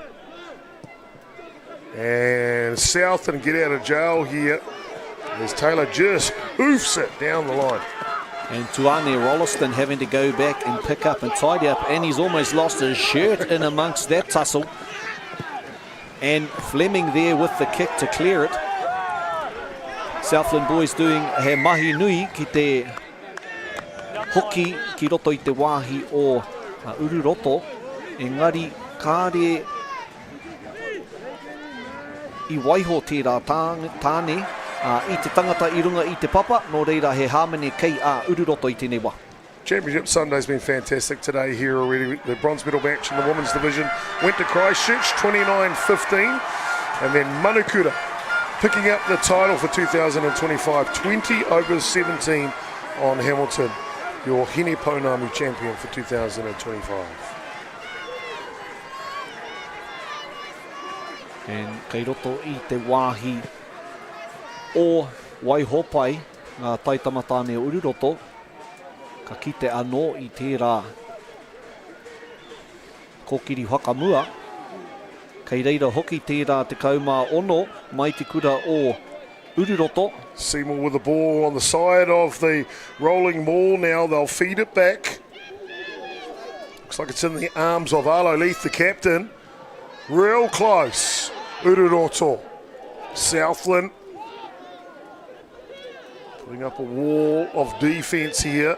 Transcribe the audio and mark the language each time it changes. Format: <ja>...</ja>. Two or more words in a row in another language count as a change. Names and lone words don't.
<en>And Southland get out of jail here as Taylor just hoofs it down the line. And Tuane Rolleston having to go back and pick up and tidy up, and he's almost lost his shirt in amongst that tussle. And Fleming there with the kick to clear it. Southland boys doing</en> <mi>he mahi nui ki te hoki ki roto i te wāhi o Ururoto. Engari kāre i waiho tērā tāne i te tangata i runga i te papa, no reira he hāmene kei a Ururoto i tēnei wā.</mi> <en>Championship Sunday's been fantastic today here already. The bronze medal match in the women's division went to Christchurch 29-15, and then Manukura picking up the title for 2025, 20/17 on Hamilton, your Hine Pounamu champion for 2025.</en> <mi>And kei roto i te wāhi o Waihopai, ngā taitamatāne o Ururoto, ka kite anō i tērā kokiri whakamua. Kei reira hoki tērā te kaumā ono mai te kura o Ururoto.</mi> <en>Seymour with the ball on the side of the rolling ball. Now they'll feed it back. Looks like it's in the arms of Arlo Leith, the captain. Real close. Ururoto. Southland putting up a wall of defence here.</en>